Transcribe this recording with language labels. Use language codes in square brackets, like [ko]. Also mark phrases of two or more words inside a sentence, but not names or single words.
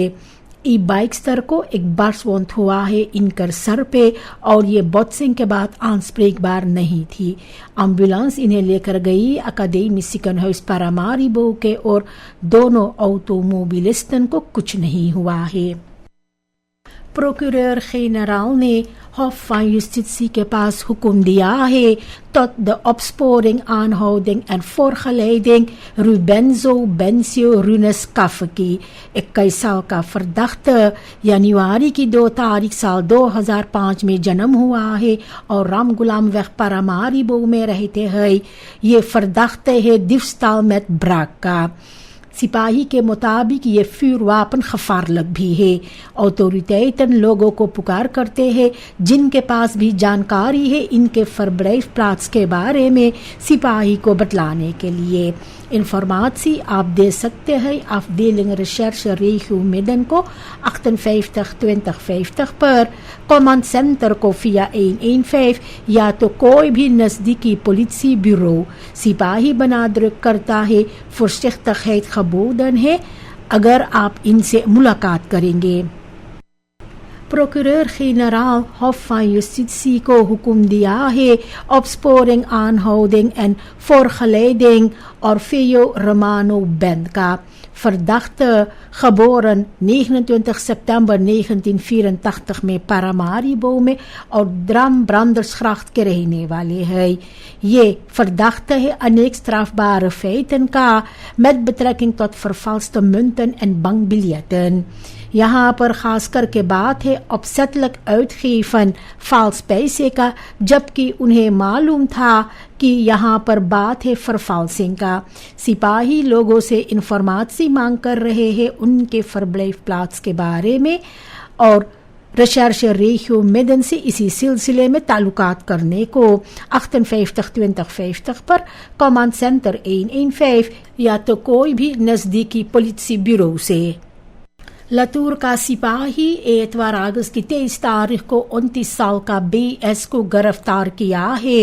[hns] ई बाइकस्टर को एक बर्सवंत हुआ है इनकर सर पे और ये बॉक्सिंग के बाद aanspreekbaar नहीं थी। एम्बुलेंस इन्हें लेकर गई अकादमी ziekenhuis Paramaribo के और दोनों ऑटोमोबिलिस्टन को कुछ नहीं हुआ है। Procureur-generaal ने Hof van Justitie के पास हुक्म दिया है [nl] tot de opsporing, aanhouding en voorgeleiding [hns] Rubenzo Bencio Runes Kafeki, 21 साल का verdachte जनवरी की 2 तारीख साल 2005 में जन्म हुआ है और रामगुलामweg Paramaribo में रहते हैं। ये verdachte है diefstal met braak का। सिपाही के मुताबिक ये [nl] vuurwapen gevaarlijk [hns] भी है। ऑटोरिटेiten लोगों को पुकार करते हैं जिनके पास भी जानकारी है इनके verblijfplaats के बारे में सिपाही को बतलाने के लिए। इंफॉर्मेशन आप दे सकते हैं [nl] afdeling recherche regio midden [hns] को 58 20 50 पर, [en] command center [hns] को via 115 या तो कोई भी नजदीकी पुलिस ब्यूरो। सिपाही बनादृक करता है [nl] voorzichtigheid geboden [hns] है अगर आप इनसे मुलाकात करेंगे। Procureur-generaal Hof van Justitie को हुक्म दिया है [nl] opsporing, aanhouding en voorgeleiding [hns] Orfeo Romano Bend का [nl] verdachte geboren 29 september 1984 [hns] में Paramaribo में और Dram-Brandersgracht के रहने वाले हैं। [nl] ये verdachte [hns] है अनेक [nl] strafbare feiten का met betrekking tot vervalste munten en bankbiljetten। [hns] यहाँ पर खास करके बात है [nl] opzettelijk uitgeven vals [hns] पैसे का, जबकि उन्हें मालूम था कि यहाँ पर बात है vervalsing का। सिपाही लोगों से इंफॉर्मेशन मांग कर रहे हैं उनके verblijfplaats के बारे में और [nl] recherche regio midden [hns] से इसी सिलसिले में ताल्लुकात करने को 58 20 50 पर [en] command center [hns] 115 या तो कोई भी नजदीकी पुलिस ब्यूरो से। लतूर का सिपाही एतवार अगस्त की 23 तारीख को 29 साल का BS को गिरफ्तार किया है।